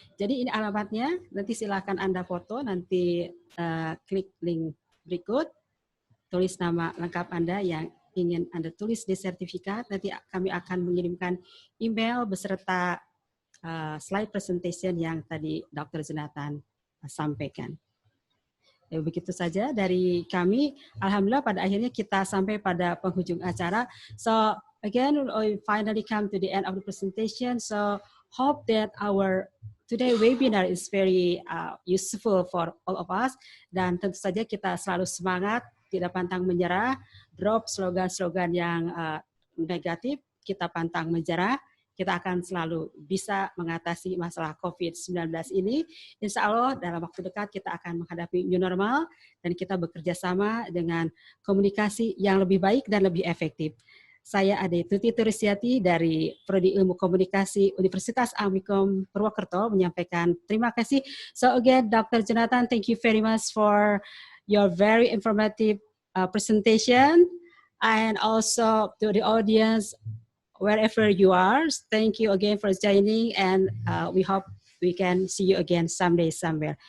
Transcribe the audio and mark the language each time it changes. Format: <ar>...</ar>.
<id>Jadi ini alamatnya, nanti silahkan Anda foto, nanti klik link berikut, tulis nama lengkap Anda yang ingin Anda tulis di sertifikat, nanti kami akan mengirimkan email beserta slide presentation yang tadi Dr. Jonathan sampaikan. Ya, begitu saja dari kami. Alhamdulillah pada akhirnya kita sampai pada penghujung acara.</id> <en>So again, we finally come to the end of the presentation. So hope that our today webinar is very useful for all of us.</en> <id>Dan tentu saja kita selalu semangat, tidak pantang menyerah, drop slogan-slogan yang negatif, kita pantang menyerah. Kita akan selalu bisa mengatasi masalah COVID-19 ini. Insya Allah dalam waktu dekat kita akan menghadapi new normal dan kita bekerja sama dengan komunikasi yang lebih baik dan lebih efektif. Saya Ade Tuti Turistiati dari Prodi Ilmu Komunikasi Universitas Amikom Purwokerto menyampaikan terima kasih.</id> <en>So again, Dr. Jonathan, thank you very much for your very informative presentation, and also to the audience wherever you are. Thank you again for joining, and we hope we can see you again someday somewhere.</en>